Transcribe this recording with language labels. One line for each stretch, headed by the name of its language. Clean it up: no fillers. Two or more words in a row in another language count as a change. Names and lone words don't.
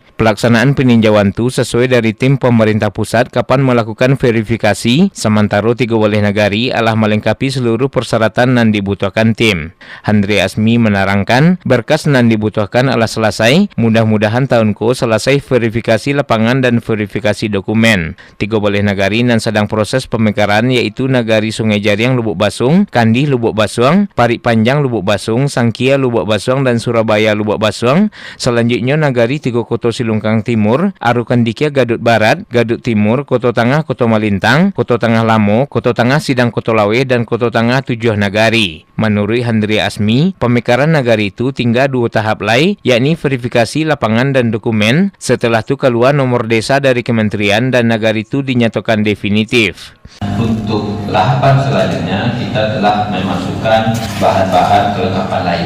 Indonesian: Pelaksanaan peninjauan itu sesuai dari tim pemerintah pusat kapan melakukan verifikasi, sementara 3 balai nagari adalah melengkapi seluruh persyaratan yang dibutuhkan tim. Handri Asmi menerangkan berkas yang dibutuhkan adalah selesai, mudah-mudahan tahun ko selesai verifikasi lapangan dan verifikasi dokumen. 3 balai nagari yang sedang proses pemekaran yaitu Nagari Sungai Jariang Lubuk Basung, Kandih Lubuk Basuang, Parik Panjang Lubuk Basung, Sangkia Lubuk Basuang dan Surabaya Lubuk Basuang. Selanjutnya Nagari 3 Koto Silungkang Timur, Arukandikia Gadut Barat, Gadut Timur, Koto Tengah Koto Malintang, Koto Tengah Lamo, Koto Tengah Sidang Koto Lawe dan Koto Tengah 7 nagari. Menurut Handri Asmi, pemekaran nagari itu tinggal 2 tahap lain, yakni verifikasi lapangan dan dokumen. Setelah itu keluar nomor desa dari kementerian dan nagari itu dinyatakan definitif. Untuk tahapan selanjutnya kita telah memasukkan bahan-bahan kelengkapan lain.